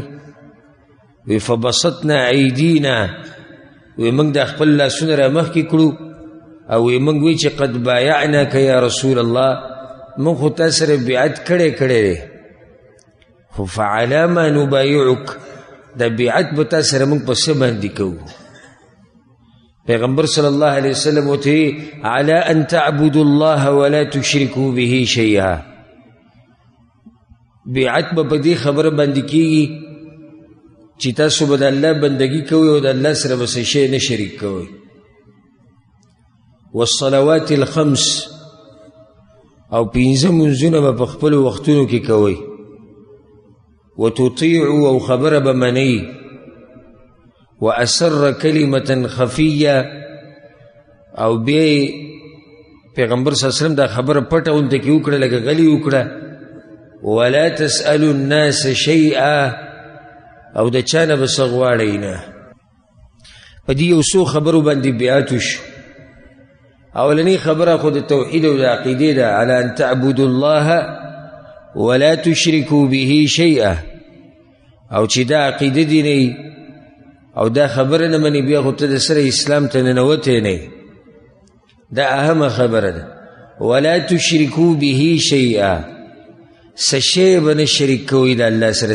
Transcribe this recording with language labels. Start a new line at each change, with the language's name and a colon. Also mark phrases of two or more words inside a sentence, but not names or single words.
Pashto: وی
Arabic: فبسطنا ایدینا،
Pashto: وی موږ د خپل لاسونه را مخکې کړو، او وی موږ وی چې
Arabic: قد بایعناک یا رسول الله،
Pashto: موږ خو تا سره بیعت کړی دی، خو
Arabic: فعلی ما نبایعک،
Pashto: دا بیعت به تا سره موږ په څه باندې کوو؟ پیغمبر
Arabic: صلی الله علیه وسلم
Pashto: ورته
Arabic: علی ان تعبدوا الله ولا تشركوا به شیئا،
Pashto: بیعت به په دې خبره باندې کېږي چې تاسو به د الله بندګي کوئ او د الله سره به څه شی نه شریک کوئ.
Arabic: والصلوات الخمس،
Pashto: او 5 منځونه به په خپلو وختونو کې کوئ. وتطيعوا، او خبره به منئ.
Arabic: وأسر كلمة خفية،
Pashto: او بیا پیغمبر
Arabic: صلی الله علیه وسلم
Pashto: دا خبره پټه غونته کې وکړه لکه غلی وکړه
Arabic: ولا تسألوا الناس شیئا
Pashto: او د چا نه به څه غواړئ نه. په دې یو څو خبرو باندې بیعت وشو. اولنی خبره خو د توحید او د عقیدې ده،
Arabic: علی ان تعبدوا الله ولا تشركوا به شیئا،
Pashto: او چې دا عقیده دي نه او دا خبره نه مني بیا خو ته د سره اسلام ته ننوتی نه. دا اهمه خبره ده.
Arabic: ولا تشركوا به شیئا،
Pashto: څه شی به نه شریک کوئ د الله سره.